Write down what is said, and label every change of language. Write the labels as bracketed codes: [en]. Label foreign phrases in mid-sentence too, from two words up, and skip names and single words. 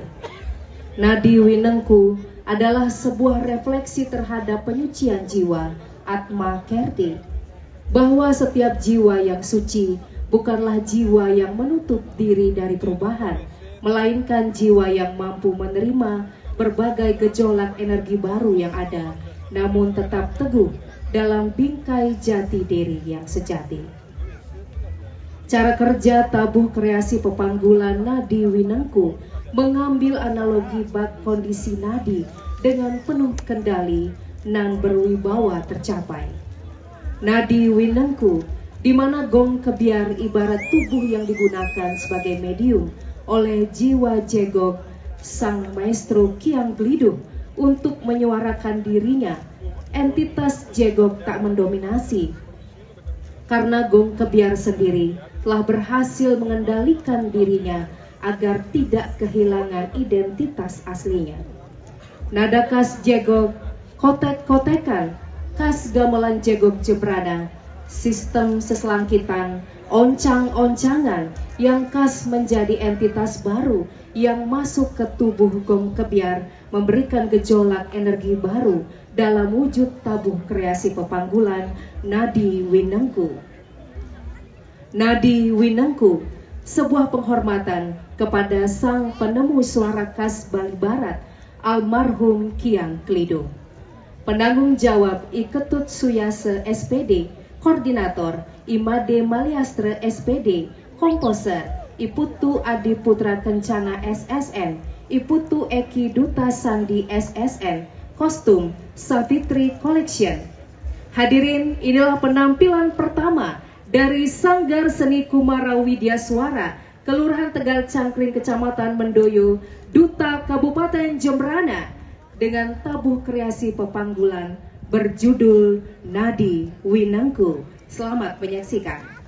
[id] Nadi Winengku adalah sebuah refleksi terhadap penyucian jiwa, Atma Kerti, bahwa setiap jiwa yang suci bukanlah jiwa yang menutup diri dari perubahan, melainkan jiwa yang mampu menerima berbagai gejolak energi baru yang ada, namun tetap teguh dalam bingkai jati diri yang sejati. Cara kerja tabuh kreasi pepanggulan nadi Winengku mengambil analogi bak kondisi nadi dengan penuh kendali nan berwibawa tercapai. Nadi Winengku, di mana gong kebiar ibarat tubuh yang digunakan sebagai medium oleh jiwa jegok sang maestro Kiang Gliduh untuk menyuarakan dirinya. Entitas jegok tak mendominasi karena gong kebiar sendiri telah berhasil mengendalikan dirinya agar tidak kehilangan identitas aslinya. Nada khas jegok kotek-kotekan, khas gamelan jegok jebrana, sistem seselangkitan, oncang-oncangan yang khas menjadi entitas baru yang masuk ke tubuh gong kebiar, memberikan gejolak energi baru dalam wujud tabuh kreasi pepanggulan nadi Winengku. Nadi Winengku, sebuah penghormatan kepada sang penemu suara khas Bali Barat, almarhum Kiang Gliduh. Penanggung jawab Iketut Suyase SPD, Koordinator Imade Maliastre SPD, Komposer Iputu Adi Putra Kencana SSN, Iputu Eki Duta Sandi SSN, Kostum Savitri Collection. Hadirin, inilah penampilan pertama dari Sanggar Seni Kumara Widya Suara, Kelurahan Tegal Cangkring, Kecamatan Mendoyo, Duta Kabupaten Jembrana, dengan tabuh kreasi pepanggulan berjudul Nadi Winengku. Selamat menyaksikan.